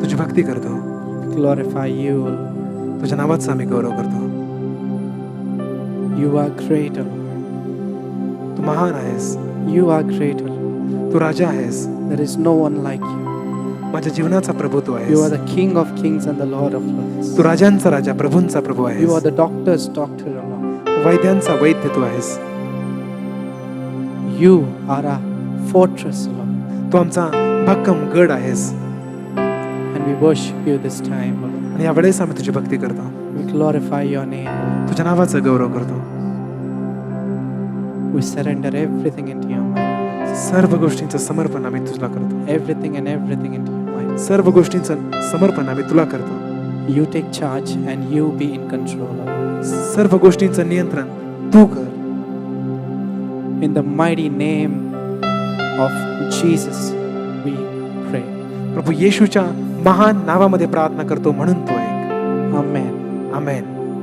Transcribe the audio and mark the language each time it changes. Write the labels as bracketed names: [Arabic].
[Marathi] तुझी भक्ती करतो, [English] We glorify you, Lord. [Marathi] तुझ्या नावाचा आम्ही गौरव करतो. [English] You are great, Lord. [Marathi] तू महान आहेस, [English] You are great, Lord. [Marathi] तू राजा आहेस, [English] There is no one like you. [Marathi] माझ्या जीवनाचा प्रभू तू [English] You are [Marathi] आहेस. [English] the King of kings and the Lord of lords. [Marathi] Tu राजांचा Raja, प्रभूंचा Prabhu [English] You are [Marathi] आहेस. [English] the doctor's doctor, Lord. [Marathi] वैद्यांचा वैद्य तू आहेस. [English] You are a fortress, Lord. [Marathi] तू आमचा भक्कम गड आहेस. [English] And we worship you this time, Lord. [Marathi] आणि यावेळेस आम्ही तुझी भक्ती करतो, [English] We glorify your name, Lord. [Marathi] तुझ्या नावाचा गौरव करतो. [English] We surrender everything into your hands. [Marathi] सर्व गोष्टींचं समर्पण आम्ही तुला करतो. [English] Everything and everything into your mind. [Marathi] सर्व गोष्टींचं समर्पण आम्ही तुला करतो. [English] You take charge and you be in control of us. [Marathi] सर्व गोष्टींचं नियंत्रण तू कर. [English] In the mighty name of Jesus, we pray. [Marathi] प्रभू येशूच्या महान नावामध्ये प्रार्थना करतो म्हणून तो ऐक. [English] Amen. [Marathi] आमेन.